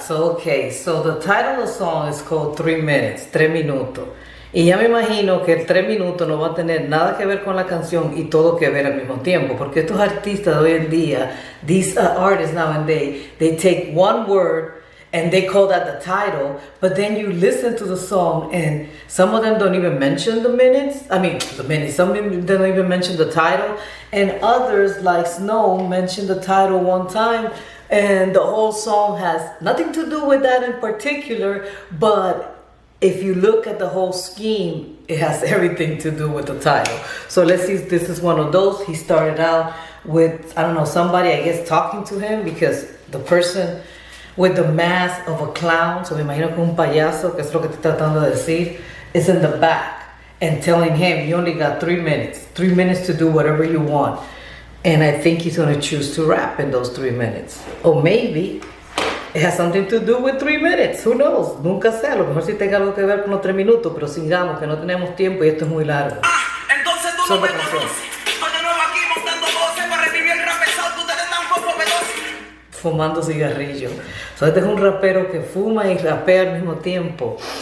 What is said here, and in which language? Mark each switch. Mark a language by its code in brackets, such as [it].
[en] So the title of the song is called 3 minutes, 3 minutos. [es] Y ya me imagino que el 3 minutos no va a tener nada que ver con la canción y todo que ver al mismo tiempo. Porque estos artistas de hoy en día, [en] these artists nowadays, they take one word and they call that the title, but then you listen to the song and some of them don't even mention the minutes. Some of them don't even mention the title. And others, like Snow, mention the title one time and the whole song has nothing to do with that in particular, but if you look at the whole scheme, it has everything to do with the title. So let's see if this is one of those. He started out with, somebody, I guess, talking to him because the person with the mask of a clown, so [es] me imagino que un payaso, que es lo que estoy tratando de decir, [en] is in the back and telling him, you only got 3 minutes. 3 minutes to do whatever you want. And I think he's going to choose to rap in those 3 minutes. Or maybe it has something to do with 3 minutes. Who knows? [es] Nunca sé. A lo mejor sí tenga algo que ver con los 3 minutos, pero sigamos, que no tenemos tiempo y esto es muy largo. Entonces tú no me conoces. Estoy de nuevo aquí mostrando voces para revivir el rap pesado que ustedes están poco veloces. Fumando cigarrillo. So, este es un rapero que fuma y rapea al mismo tiempo.